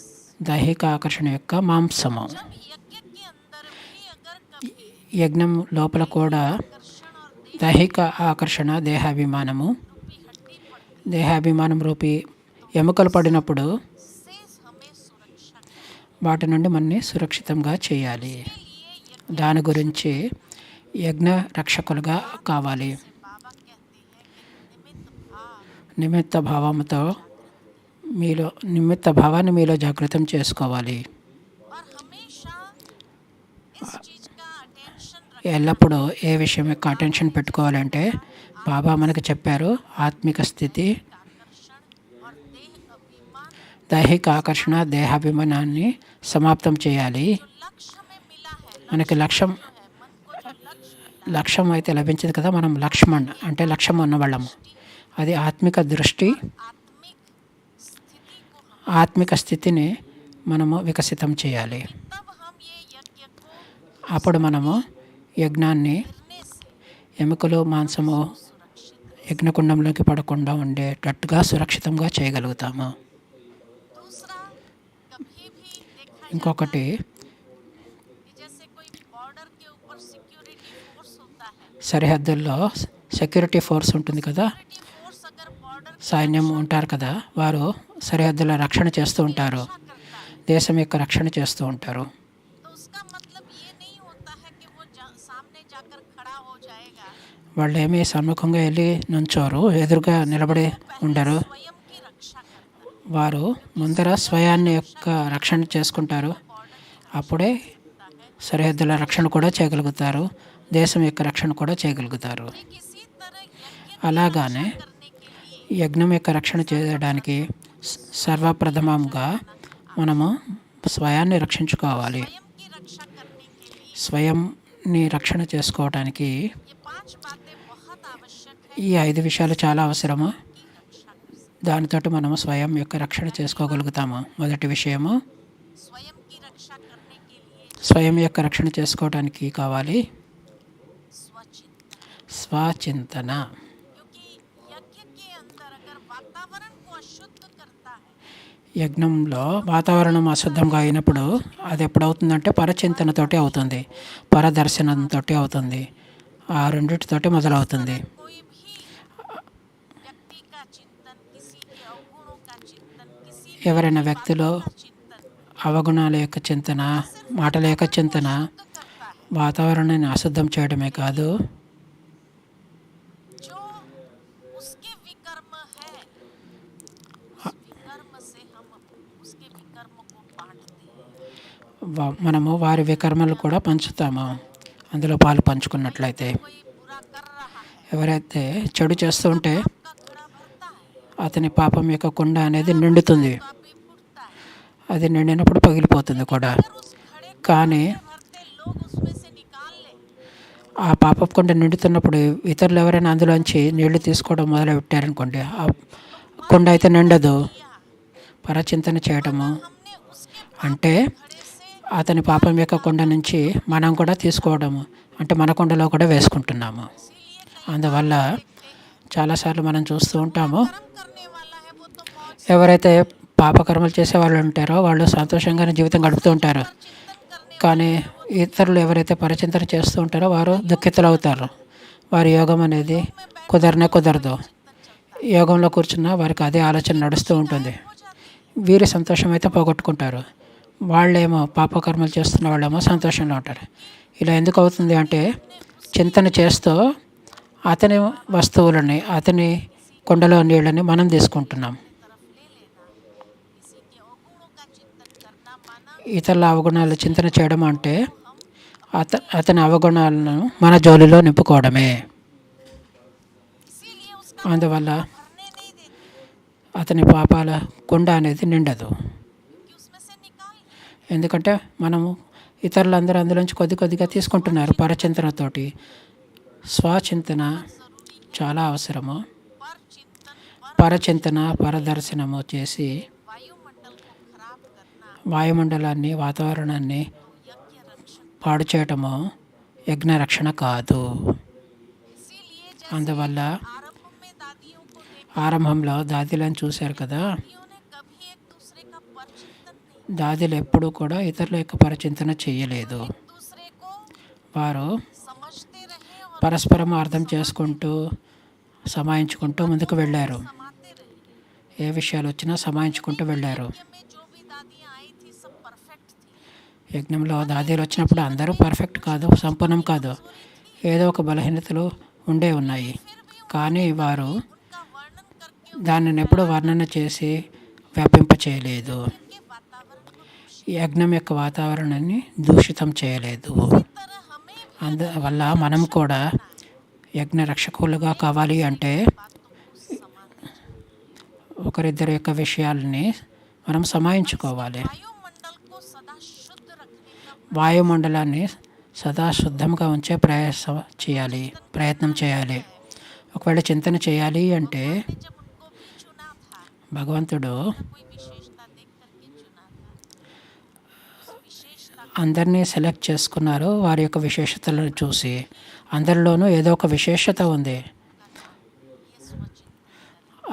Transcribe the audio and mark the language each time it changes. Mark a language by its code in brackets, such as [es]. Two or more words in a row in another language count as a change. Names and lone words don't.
[te] దైహిక ఆకర్షణ యొక్క మాంసము. [hi] जब यज्ञ के अंदर भी अगर कभी [te] యజ్ఞం లోపల కూడా [hi] आकर्षण और देह [te] దైహిక ఆకర్షణ, దేహాభిమానము, [hi] रूपी हड्डी पड़ती [te] దేహాభిమానం రూపి ఎముకలు పడినప్పుడు [hi] से हमें सुरक्षा करनी [te] వాటి నుండి మనని సురక్షితంగా చేయాలి. [hi] के लिए यज्ञ [te] దాని గురించి యజ్ఞ రక్షకులుగా కావాలి. [hi] बाबा कहते हैं कि निमित्त भाव [te] నిమిత్త భావంతో నిమిత్త భావాన్ని మీలో జాగృతం చేసుకోవాలి. [hi] और हमेशा इस चीज का अटेंशन [te] ఎల్లప్పుడూ ఏ విషయం యొక్క అటెన్షన్ పెట్టుకోవాలంటే, బాబా మనకు చెప్పారు, ఆత్మిక స్థితి, [hi] आकर्षण और देह अभिमान [te] దైహిక ఆకర్షణ, దేహాభిమానాన్ని సమాప్తం చేయాలి. [hi] जो लक्ष्य हमें मिला है [te] మనకి లక్ష్యం [hi] है मन को जो लक्ष्य मिला [te] లక్ష్యం అయితే లభించింది కదా, మనం లక్ష్మణ్ అంటే లక్ష్యం ఉన్నవాళ్ళము. అది ఆత్మిక దృష్టి, [hi] आत्मिक स्थिति को हम [te] ఆత్మిక స్థితిని మనము వికసితం చేయాలి. [hi] तब हम ये यज्ञ को [te] అప్పుడు మనము యజ్ఞాన్ని [hi] करने से [te] ఎముకలు మాంసము [hi] सुरक्षित। [te] యజ్ఞకుండంలోకి పడకుండా ఉండేటట్టుగా సురక్షితంగా చేయగలుగుతాము. [hi] दूसरा कभी भी देखा [te] ఇంకొకటి, [hi] कि जैसे कोई बॉर्डर के ऊपर [en] security force [hi] होता है, [te] సరిహద్దుల్లో [en] security force [te] ఉంటుంది కదా, [en] security force [hi] अगर बॉर्डर की [te] సైన్యం ఉంటారు కదా, వారు సరిహద్దుల రక్షణ చేస్తూ ఉంటారు, [hi] रक्षा करता है [te] దేశం యొక్క రక్షణ చేస్తూ ఉంటారు. [hi] तो उसका मतलब ये नहीं होता है कि वो सामने जाकर खड़ा हो जाएगा। [te] వాళ్ళు ఏమీ సన్ముఖంగా వెళ్ళి నుంచోరు, ఎదురుగా నిలబడి ఉండరు. [hi] स्वयं की रक्षा करता है। [te] వారు ముందర స్వయాన్ని యొక్క రక్షణ చేసుకుంటారు. అప్పుడే సరిహద్దుల రక్షణ కూడా చేయగలుగుతారు, దేశం యొక్క రక్షణ కూడా చేయగలుగుతారు. [hi] ठीक इसी तरह यज्ञ [te] అలాగానే [hi] करने के लिए [te] యజ్ఞం యొక్క రక్షణ చేయడానికి సర్వప్రథమంగా మనము స్వయాన్ని రక్షించుకోవాలి. [hi] स्वयं की रक्षा करने के लिए [te] స్వయంని రక్షణ చేసుకోవడానికి [hi] ये 5 बातें बहुत आवश्यक है [te] ఈ 5 విషయాలు చాలా అవసరము. [hi] कि रक्षा कर सकें। [te] దానితోటి మనము స్వయం యొక్క రక్షణ చేసుకోగలుగుతాము. మొదటి విషయము, [hi] स्वयं की रक्षा करने के लिए [te] స్వయం యొక్క రక్షణ చేసుకోవడానికి కావాలి [hi] स्वचिंतन। [te] స్వచింతన. [hi] क्योंकि यज्ञ के अंदर अगर वातावरण को अशुद्ध करता है [te] యజ్ఞంలో వాతావరణం అశుద్ధంగా అయినప్పుడు అది ఎప్పుడవుతుందంటే పరచింతనతోటి అవుతుంది, పరదర్శనంతో అవుతుంది. ఆ రెండింటితోటి మొదలవుతుంది. [hi] कोई भी व्यक्ति का चिंतन, किसी के अवगुणों का चिंतन, किसी की [te] ఎవరైనా వ్యక్తిలో [hi] का चिंतन [te] అవగుణాల యొక్క చింతన, మాటల యొక్క చింతన [hi] शुद्ध करता है। [te] వాతావరణాన్ని అశుద్ధం చేయడమే కాదు, [hi] जो उसके विकर्म है उस विकर्म से हम उसके विकर्म को बांटते हैं। [te] మనము వారి వికర్మలు కూడా పంచుతాము. అందులో పాలు పంచుకున్నట్లయితే, [hi] कोई बुरा कर रहा है, [te] ఎవరైతే చెడు చేస్తూ ఉంటే [hi] का घड़ा भरता है, [te] అతని పాపం యొక్క కుండ అనేది నిండుతుంది. [hi] पापी फूटता है। [te] అది నిండినప్పుడు పగిలిపోతుంది కూడా. [hi] अगर उस घड़े को [te] కానీ [hi] भरते लोग उसमें से निकाल ले [te] ఆ పాపపు కుండ నిండుతున్నప్పుడు ఇతరులు ఎవరైనా అందులోంచి నీళ్లు తీసుకోవడం మొదలు పెట్టారనుకోండి, ఆ కుండ అయితే నిండదు. పరచింతన చేయటము [hi] हमने उसके [te] అంటే [hi] घड़े से [te] అతని పాపం యొక్క కుండ నుంచి మనం కూడా తీసుకోవడము, అంటే మన కుండలో కూడా వేసుకుంటున్నాము. అందువల్ల చాలాసార్లు మనం చూస్తూ ఉంటాము, [hi] कर्म करने वाला है वो तो मौज [te] ఎవరైతే పాపకర్మలు చేసే వాళ్ళు ఉంటారో వాళ్ళు సంతోషంగానే జీవితం గడుపుతూ ఉంటారు. [hi] चिंतन करने [te] కానీ ఇతరులు ఎవరైతే పరచింతన చేస్తూ ఉంటారో వారు దుఃఖితులు అవుతారు. వారి యోగం అనేది కుదరదు. యోగంలో కూర్చున్నా వారికి అదే ఆలోచన నడుస్తూ ఉంటుంది. వీరి సంతోషం అయితే పోగొట్టుకుంటారు. వాళ్ళేమో పాపకర్మలు చేస్తున్న వాళ్ళేమో సంతోషంలో ఉంటారు. ఇలా ఎందుకు అవుతుంది అంటే చింతన చేస్తూ అతని వస్తువులని, అతని కుండలో నీళ్ళని మనం తీసుకుంటున్నాం. [hi] तरफ ले लेना, किसी के अवगुणों का चिंतन करना माना [te] ఇతరుల అవగుణాలు చింతన చేయడం అంటే అతని అవగుణాలను మన జోలిలో నింపుకోవడమే. [hi] इसीलिए उसका [te] అందువల్ల [hi] भरने नहीं देते, [te] అతని పాపాల కుండ అనేది నిండదు. [hi] क्योंकि उसमें से निकाल [te] ఎందుకంటే మనము ఇతరులందరూ అందులోంచి కొద్ది కొద్దిగా తీసుకుంటున్నారు. పరచింతనతోటి స్వచింతన చాలా అవసరము. [hi] पर चिंतन पर [te] పరచింతన, పరదర్శనము చేసి [hi] वायुमंडल को खराब करना [te] వాయుమండలాన్ని, వాతావరణాన్ని [hi] यज्ञ रक्षक। [te] పాడు చేయటము యజ్ఞ రక్షణ కాదు. [hi] इसीलिए [te] అందువల్ల [hi] आरंभ में दादियों को [te] ఆరంభంలో దాదిలను చూశారు కదా, [hi] दादियों ने कभी एक दूसरे का पर चिंतन नहीं, [te] దాదిలు ఎప్పుడూ కూడా ఇతరుల యొక్క పరచింతన చేయలేదు. [hi] दूसरे को [te] వారు [hi] समझते रहे और [te] పరస్పరం అర్థం చేసుకుంటూ సమాయించుకుంటూ ముందుకు వెళ్ళారు. [hi] समाते रहे। [te] ఏ విషయాలు వచ్చినా సమాయించుకుంటూ వెళ్ళారు. [hi] यज्ञ में जो भी दादियाँ आई थी सब परफेक्ट थी, [te] యజ్ఞంలో దాదీలు వచ్చినప్పుడు అందరూ పర్ఫెక్ట్ కాదు, సంపూర్ణం కాదు. ఏదో ఒక బలహీనతలు ఉండే ఉన్నాయి. కానీ వారు [hi] उनका वर्णन करके [te] దానిని ఎప్పుడూ వర్ణన చేసి వ్యాపింప చేయలేదు. [hi] उनके वातावरण को दूषित [te] యజ్ఞం యొక్క వాతావరణాన్ని దూషితం చేయలేదు. [hi] तरह हमें भी [te] అందువల్ల మనం కూడా యజ్ఞ రక్షకులుగా కావాలి అంటే [hi] बातों को संभालना। [te] ఒకరిద్దరి యొక్క విషయాలని మనం సమాయించుకోవాలి. [hi] वायुमंडल को सदा शुद्ध रखने का [te] వాయుమండలాన్ని సదా శుద్ధంగా ఉంచే ప్రయత్నం చేయాలి. ఒకవేళ చింతన చేయాలి అంటే [hi] ने जब उनको भी चुना था, [te] భగవంతుడు [hi] कोई विशेषता देख करके चुना था, उस विशेषता [te] అందరినీ సెలెక్ట్ చేసుకున్నారు వారి యొక్క విశేషతలను చూసి. అందరిలోనూ ఏదో ఒక విశేషత ఉంది. [hi] ये स्वचिंतन